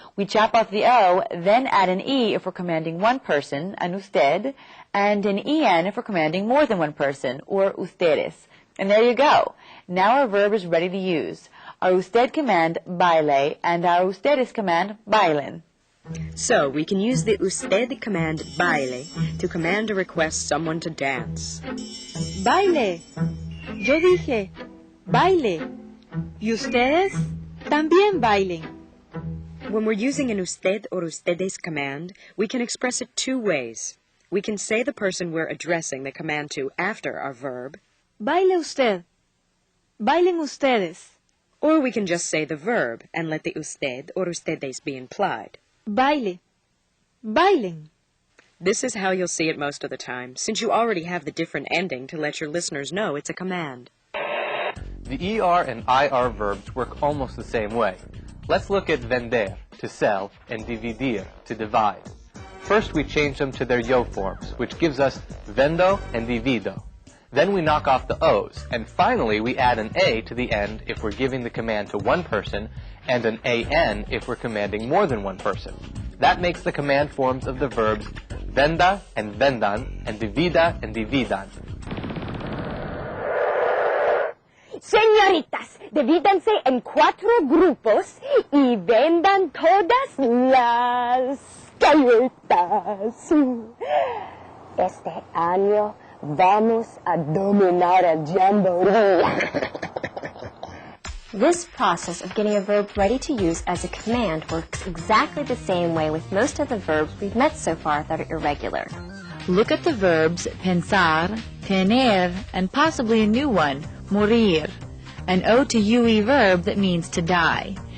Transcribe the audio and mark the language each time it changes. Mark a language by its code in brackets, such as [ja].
[en] We chop off the o, then add an e if we're commanding one person, an usted, and an en if we're commanding more than one person, or ustedes. And there you go. Now our verb is ready to use. Our usted command, baile, and our ustedes command, bailen. So, we can use the usted command baile to command or request someone to dance. [es] Baile. Yo dije, baile. Y ustedes también bailen. [en] When we're using an usted or ustedes command, we can express it 2 ways. We can say the person we're addressing the command to after our verb. [es] Baile usted. Bailen ustedes. [en] Or we can just say the verb and let the usted or ustedes be implied. [es] Baile. Bailen. [en] This is how you'll see it most of the time, since you already have the different ending to let your listeners know it's a command. The ER and IR verbs work almost the same way. Let's look at vender, to sell, and dividir, to divide. First, we change them to their yo forms, which gives us vendo and divido. Then we knock off the O's, and finally we add an A to the end if we're giving the command to one person, and an AN if we're commanding more than one person. That makes the command forms of the verbs venda and vendan, and divida and dividan. [es] Señoritas, divídanse en 4 grupos y vendan todas las que galletas. Este año vamos a dominar el jamboree. [en] This process of getting a verb ready to use as a command works exactly the same way with most of the verbs we've met so far that are irregular. Look at the verbs pensar, tener, and possibly a new one, morir, an O to UE verb that means to die.